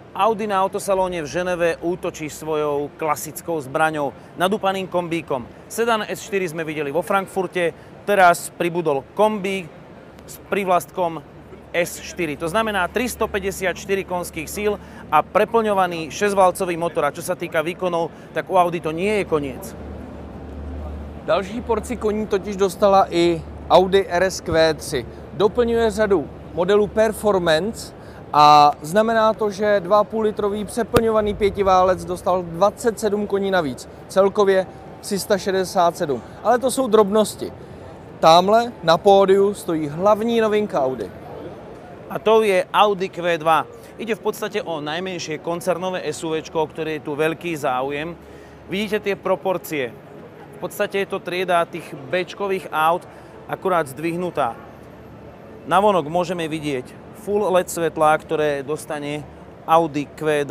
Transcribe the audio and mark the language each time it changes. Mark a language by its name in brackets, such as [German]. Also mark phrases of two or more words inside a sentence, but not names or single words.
[Slovak] Audi na autosalóne v Ženeve útočí svojou klasickou zbraňou, nadúpaným kombíkom. Sedan S4 sme videli vo Frankfurte, teraz pribudol kombík s prívlastkom S4. To znamená 354 konských síl a preplňovaný 6-valcový motor. A čo sa týka výkonov, tak u Audi to nie je koniec. [Czech] Další porci koní totiž dostala i Audi RS Q3. Doplňuje řadu modelů Performance a znamená to, že 2,5 litrový přeplňovaný pětiválec dostal 27 koní navíc. Celkově 367. Ale to jsou drobnosti. Tamhle na pódiu stojí hlavní novinka Audi. A to je Audi Q2. [Slovak] Ide v podstate o najmenšie koncernové SUVčko, o ktoré je tu veľký záujem. Vidíte tie proporcie. V podstate je to trieda tých B-čkových aut, akurát zdvihnutá. Navonok môžeme vidieť full LED svetlá, ktoré dostane Audi Q2.